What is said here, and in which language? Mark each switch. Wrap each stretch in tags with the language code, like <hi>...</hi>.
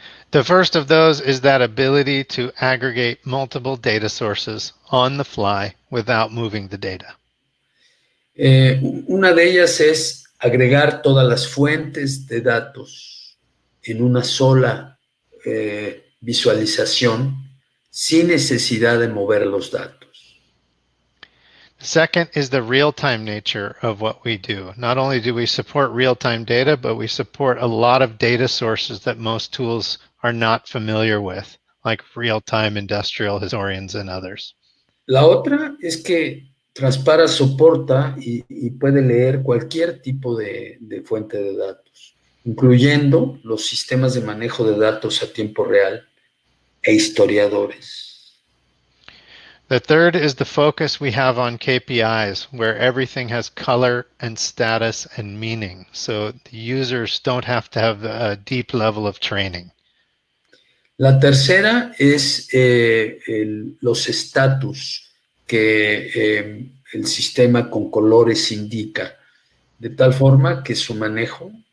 <en>The first of those is that ability to aggregate multiple data sources on the fly without moving the data.</en> <es>Una de ellas es agregar todas las fuentes de datos en una sola visualización sin necesidad de mover los datos.</es> <en>Second is the real-time nature of what we do. Not only do we support real-time data, but we support a lot of data sources that most tools are not familiar with, like real-time industrial historians and others.</en> <es>La otra es que Transpara soporta y puede leer cualquier tipo de fuente de datos, incluyendo los sistemas de manejo de datos a tiempo real e historiadores.</es> <en>The third is the focus we have on KPIs, where everything has color and status and meaning, so the users don't have to have a deep level of training.</en> <es>La tercera es los estatus que el sistema con colores indica, de tal forma que su manejo</es>